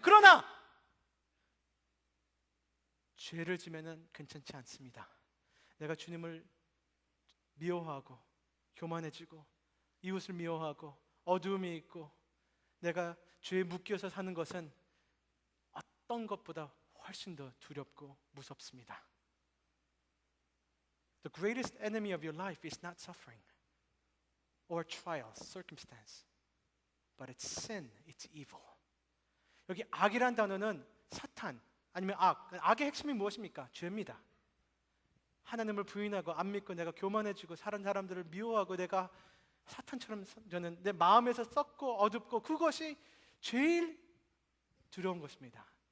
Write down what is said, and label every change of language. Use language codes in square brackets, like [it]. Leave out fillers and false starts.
[ko] 그러나 죄를 지면은 괜찮지 않습니다. 내가 주님을 미워하고 교만해지고 이웃을 미워하고 어두움이 있고 내가 죄에 묶여서 사는 것은 어떤 것보다 훨씬 더 두렵고 무섭습니다. [en] The greatest enemy of your life is not suffering or trials, circumstance, but it's sin, it's evil. [ko] 여기 악이란 단어는 사탄 아니면 악의 핵심이 무엇입니까? 죄입니다. 하나님을 부인하고 안 믿고 내가 교만해지고 다른 사람들을 미워하고 내가 사탄처럼 저는 내 마음에서 썩고 어둡고 그것이 제일 두려운 것입니다.